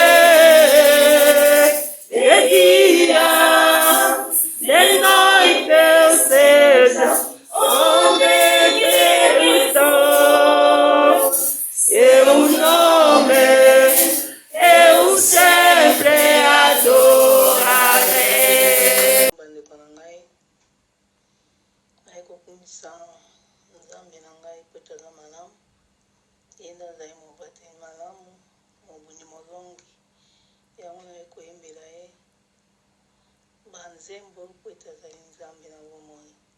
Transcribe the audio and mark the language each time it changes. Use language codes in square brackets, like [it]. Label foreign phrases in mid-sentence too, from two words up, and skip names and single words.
[pt] De dia, de noite eu seja onde quer estou. Seu nome eu sempre adorarei. [ln] Bandeko na ngai nayekokumisa Nzambe na ngai po ete aza malamu, ye nde azali mobateli malamu, mobuni molongi, yango nayekoyembela ye banzembo po ete azali Nzambe na bomoi.